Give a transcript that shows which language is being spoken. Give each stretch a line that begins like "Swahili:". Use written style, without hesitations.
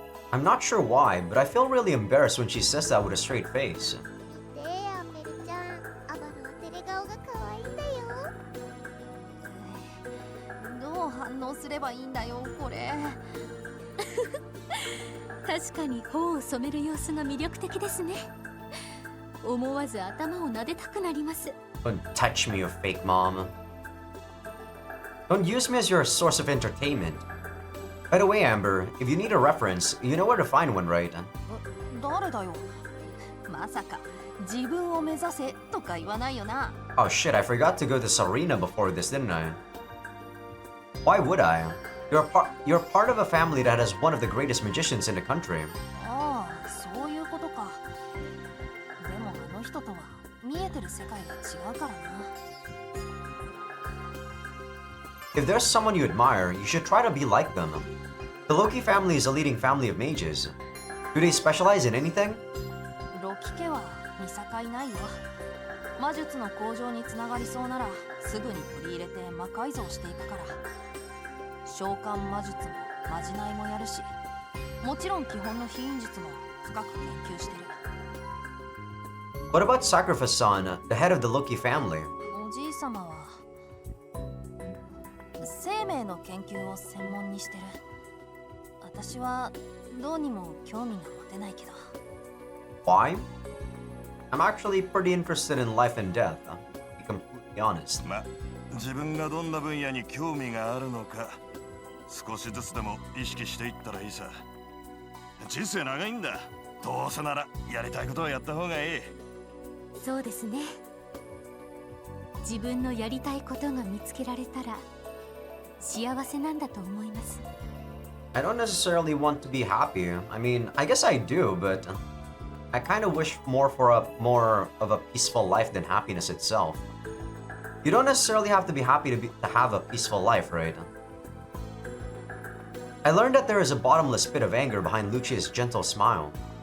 English: I'm not sure why, but I feel really embarrassed when she says that with a straight face.
Japanese: 見てアンベルちゃん、アバロは照れ顔が可愛いんだよ。どう反応すればいいんだよこれ。確かに頬を染める様子が魅力的ですね。思わず頭を撫でたくなります。
English: Don't touch me, you fake mom. Don't use me as your source of entertainment. By the way, Amber, if you need a reference, you know where to find one, right?
Japanese: 誰だよ。まさか自分を目指せとか言わないよな。
English: Oh shit, I forgot to go to this arena before this, didn't I? Why would I? You're part of a family that has one of the greatest magicians in the country.
Japanese: ああ、そういうことか。でもあの人とは見えてる世界が違うからな。
English: If there's someone you admire, you should try to be like them. The Loki family is a leading family of mages. Do they specialize in anything?
Japanese: ロキ家は見境ないよ。魔術の向上につながりそうならすぐに取り入れて魔改造していくから。召喚魔術もまじないもやるし、もちろん基本の非引術も深く研究してる。
English: What about Sacrifice-san, the head of the Loki family?
Japanese: おじい様は生命の研究を専門にしてる。私はどうにも興味が持てないけど。
English: Why? I'm actually pretty interested in life and death, to be completely honest.
Japanese: ま、自分がどんな分野に興味があるのか少しずつでも意識していったらいいさ。人生長いんだ。どうせならやりたいことをやった方がいい。そうですね。自分のやりたいことが見つけられたら幸せなんだと思います。
English: I don't necessarily want to be happy. I mean, I guess I do, but I kind of wish more of a peaceful life than happiness itself. You don't necessarily have to be happy to have a peaceful life, right? I learned that there is a bottomless pit of anger behind Lucia's gentle smile.